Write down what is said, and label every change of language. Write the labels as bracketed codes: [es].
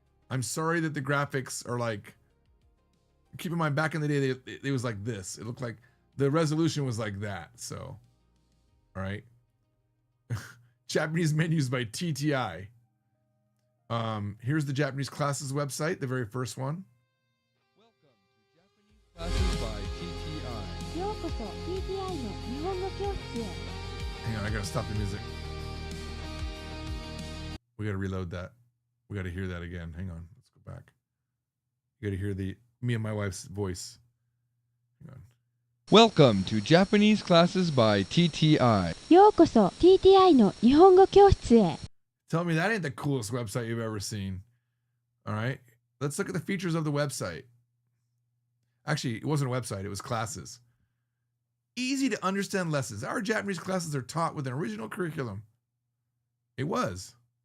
[en] I'm sorry that the graphics are like, keep in mind, back in the day, it was like this. It looked like, the resolution was like that, so. All right. Japanese menus by TTI. Here's the Japanese Classes website, the very first one. Classes by TTI. [ja] ようこそ TTI の日本語教室へ。 [en] Hang on, I gotta stop the music. We gotta reload that. We gotta hear that again. Hang on, let's go back. You gotta hear me and my wife's voice. Hang on. Welcome to Japanese Classes by TTI. [ja] ようこそ TTI の日本語教室へ。 [en] Tell me that ain't the coolest website you've ever seen. All right, let's look at the features of the website. Actually, it wasn't a website, it was classes. Easy to understand lessons. Our Japanese classes are taught with an original curriculum. It was.